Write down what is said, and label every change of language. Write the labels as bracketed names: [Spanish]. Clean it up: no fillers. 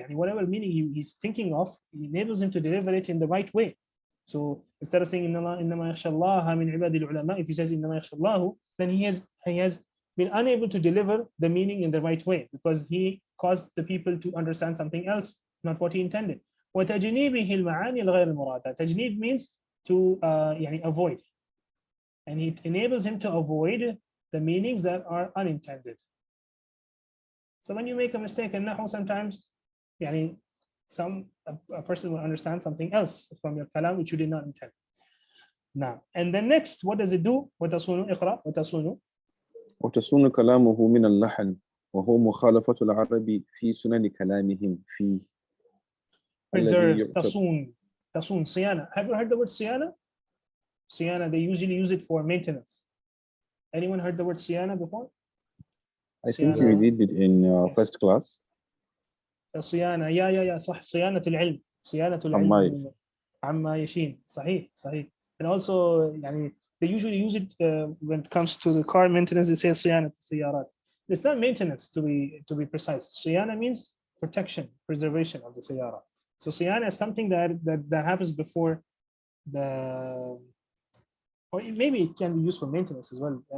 [English] Whatever meaning he's thinking of, it enables him to deliver it in the right way. So instead of saying [Arabic] إنما يخشى الله من عباد العلماء, [English] if he says [Arabic] إنما يخشى الله, [English] then he has been unable to deliver the meaning in the right way, because he caused the people to understand something else, not what he intended. [Arabic] وتجنيبه المعاني الغير المرادة. [English] تجنيب means to avoid, and it enables him to avoid the meanings that are unintended. So when you make a mistake in Nahw, sometimes a person will understand something else from your kalam which you did not intend. Now, and then next, what does it do? [Arabic] وتصون, اقرأ. وتصون كلامه من اللحن وهو مخالفة العرب في سنن كلامهم فيه. [English] Preserves. [Arabic] تصون, صيانة. [English] Have you heard the word صيانة? صيانة, they usually use it for maintenance. Anyone heard the word صيانة before? I think you [Arabic] صيانة. [English] did it in Yes. first class. [Arabic] صيانة يا صح صيانة العلم صيانة العلم Amai. عما يشين صحيح [English] and also [Arabic] يعني [English] they usually use it when it comes to the car maintenance. They say [Arabic] صيانة السيارات. [English] It's not maintenance to be precise. صيانة means protection, preservation of the سيارة. So صيانة is something that happens before the, or maybe it can be used for maintenance as well.